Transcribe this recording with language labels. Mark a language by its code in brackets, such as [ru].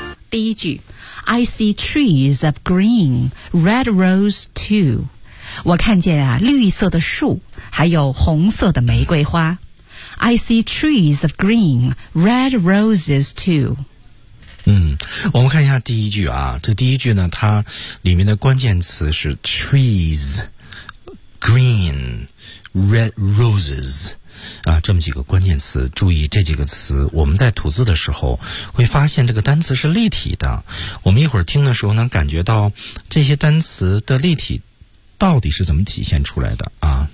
[zh] 第一句 [en] I see trees of green, red rose too. [zh] 我看见啊绿色的树还有红色的玫瑰花。 [en] I see trees of green, red roses too. [zh] 嗯，我们看一下第一句啊，这第一句呢它里面的关键词是 [en] trees, green, red roses. [zh] 啊，这么几个关键词，注意这几个词，我们在吐字的时候会发现这个单词是立体的，我们一会儿听的时候能感觉到这些单词的立体到底是怎么体现出来的啊？